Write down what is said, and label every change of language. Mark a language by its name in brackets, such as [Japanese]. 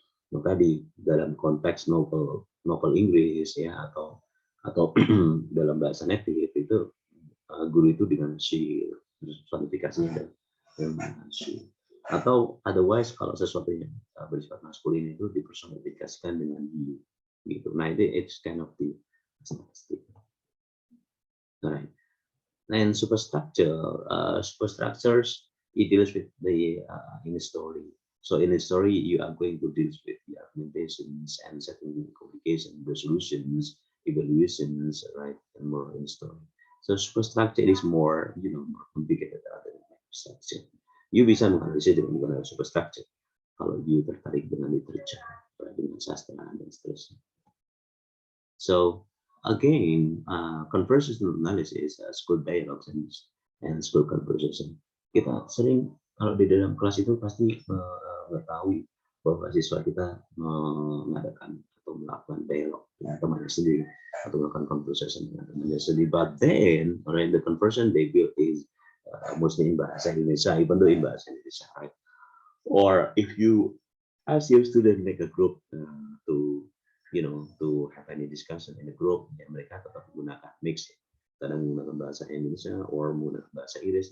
[Indonesian] Maka di dalam konteks novel Inggris ya, atau dalam bahasa native itu guru itu dengan she, personifikasinya dengan she. Atau otherwise kalau sesuatu yang bersifat maskulin itu dipersonifikasikan dengan he gitu. Nah itu [English] it's kind of the stylistic. Right. And superstructures, it deals with the in the story. So in the story, you are going to deal with the argumentations and setting communication, resolutions, evaluations, right, and more in the story. So superstructure is more, more complicated rather than macrostructure. [Indonesian] You bisa menganalisis dengan menggunakan superstructure kalau you tertarik dengan literature, dengan sastra dan seterusnya. [English] So again, conversational analysis, school dialogues and school conversation. [Indonesian] Kita sering kalau di dalam kelas itu pasti mengetahui bahwa siswa kita mengadakan atau melakukan dialog dengan temannya sendiri atau melakukan conversation dengan temannya sendiri. [English] But then, right, the conversation they build is mostly in bahasa Indonesia, even though in bahasa Indonesia, right? Or if you ask your student make a group to have any discussion in a group, [Indonesian] ya mereka tetap menggunakan mix, kadang menggunakan bahasa Indonesia or menggunakan bahasa Inggris.